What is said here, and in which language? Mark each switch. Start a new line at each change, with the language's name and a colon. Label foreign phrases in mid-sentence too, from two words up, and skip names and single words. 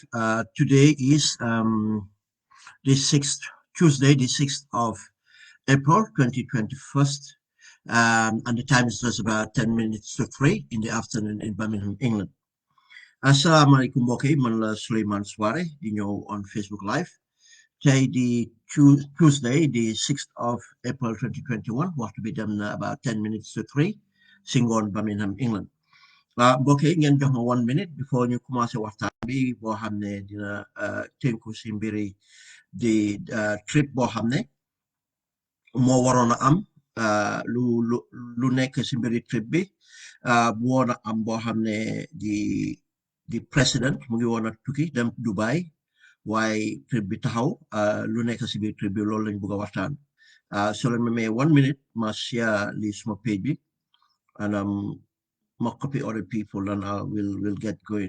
English: Today is the 6th, Tuesday, the 6th of April, 2021. And the time is just about 10 minutes to 3 in the afternoon in Birmingham, England.
Arabic: Assalamu alaikum,
Wolof: mbokk yi, man la Sulayman Suwareh di ñëw
English: on Facebook Live.
Wolof: Tey di
English: Tuesday, the 6th of April 2021,
Wolof: waxtu bi dem na
English: about 10 minutes to 3
Wolof: si ngoon Birmingham, England. Mbokk yi ngeen jox ma
English: 1 minute before
Wolof: ñu commencé waxtaan bi boo xam ne dina tënku si mbiri di trip boo xam ne moo waroon a am lu nekk si mbiri trip bi bu woon a am boo xam ne di président mu ngi woon a tukki dem Dubai waaye trip bi taxaw lu nekk si biir trip bi loolu lañ bëgg a waxtaan so leen ma may 1 minute ma share li suma page bi and ma
English: copy other people and I will get going.